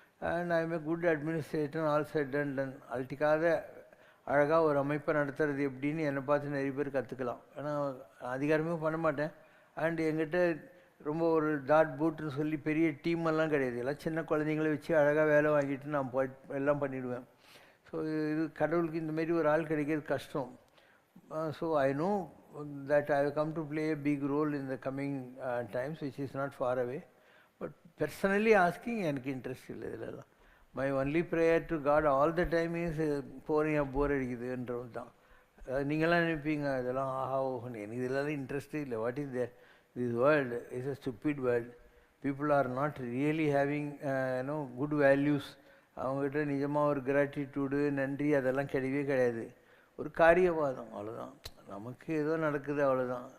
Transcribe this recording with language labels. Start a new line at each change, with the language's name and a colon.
English: And I am a good administrator all set and done.
Tamil: அல்ட்டிக்காக அழகாக ஒரு அமைப்பை நடத்துறது எப்படின்னு என்னை பார்த்து நிறைய பேர் கற்றுக்கலாம். ஏன்னா அதிகாரமே பண்ண மாட்டேன். அண்ட் என்கிட்ட ரொம்ப ஒரு டாட் பூட்டுன்னு சொல்லி பெரிய டீமெல்லாம் கிடையாது. எல்லாம் சின்ன குழந்தைங்கள வச்சு அழகாக வேலை வாங்கிட்டு நான் எல்லாம் பண்ணிவிடுவேன். ஸோ இது கடவுளுக்கு இந்தமாரி ஒரு ஆள் கிடைக்கிறது கஷ்டம்.
English: So I know that I have come to play a big role in the coming times, which is not far away. But personally asking,
Tamil: எனக்கு இன்ட்ரெஸ்ட் இல்லை இதெல்லாம்.
English: My only prayer to God all the time is
Tamil: போகிறேன் போர் அடிக்குதுன்றது தான். நீங்களாம் நினைப்பீங்க இதெல்லாம் ஆஹா ஓஹன்னு. எனக்கு இதெல்லாம் இன்ட்ரெஸ்டே இல்லை.
English: What is there? This world is a stupid world. People are not really having good values.
Tamil: அவங்ககிட்ட நிஜமாக ஒரு கிராட்டிடியூடு நன்றி அதெல்லாம் கிடையவே கிடையாது. ஒரு காரியவாதம், அவ்வளோதான். நமக்கு ஏதோ நடக்குது அவ்வளோதான்.